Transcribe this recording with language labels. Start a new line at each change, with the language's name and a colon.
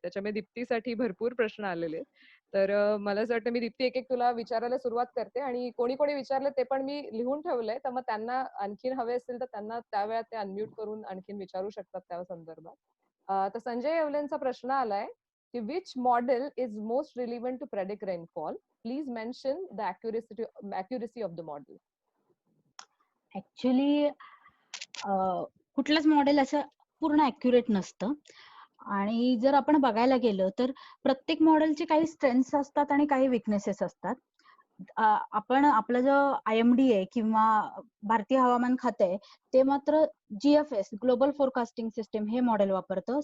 Marathi: त्याच्यामुळे दीप्तीसाठी भरपूर प्रश्न आलेले. तर मला असं वाटतं मी दीप्ती एक तुला विचारायला सुरुवात करते, आणि कोणी विचारले ते पण मी लिहून ठेवलंय, तर मग त्यांना आणखीन हवे असतील तर त्यांना त्यावेळेत ते अनम्यूट करून आणखीन विचारू शकतात त्या संदर्भात. तर संजय येवलेंचा प्रश्न आलाय
English: की which model is most relevant to predict rainfall? Please mention the accuracy of the model.
Marathi: Actually कुठलंच मॉडेल असं पूर्ण ऍक्युरेट नसतं. आणि जर आपण बघायला गेलं तर प्रत्येक मॉडेलचे काही स्ट्रेंथ्स असतात आणि काही विकनेसेस असतात. आपण आपलं जो IMD आहे किंवा भारतीय हवामान खाते आहे ते मात्र GFS ग्लोबल फोरकास्टिंग सिस्टीम हे मॉडेल वापरतं.